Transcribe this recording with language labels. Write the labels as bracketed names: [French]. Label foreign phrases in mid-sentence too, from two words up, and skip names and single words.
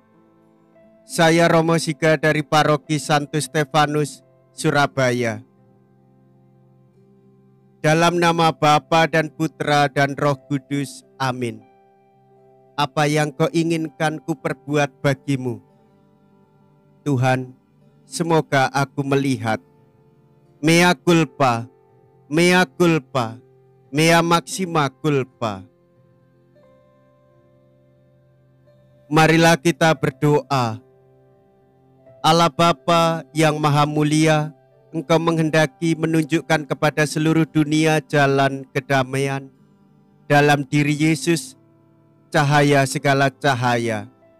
[Indonesian] Saya Romo Siga dari Paroki Santo Stefanus, Surabaya. Dalam nama Bapa dan Putra dan Roh Kudus, amin. Apa yang kau inginkan ku perbuat bagimu. Tuhan, semoga aku melihat. [Latin] Mea culpa, mea culpa, mea maxima culpa. [Indonesian] Marilah kita berdoa. Allah Bapa yang Maha Mulia, Engkau menghendaki menunjukkan kepada seluruh dunia jalan kedamaian. Dalam diri Yesus, cahaya segala cahaya.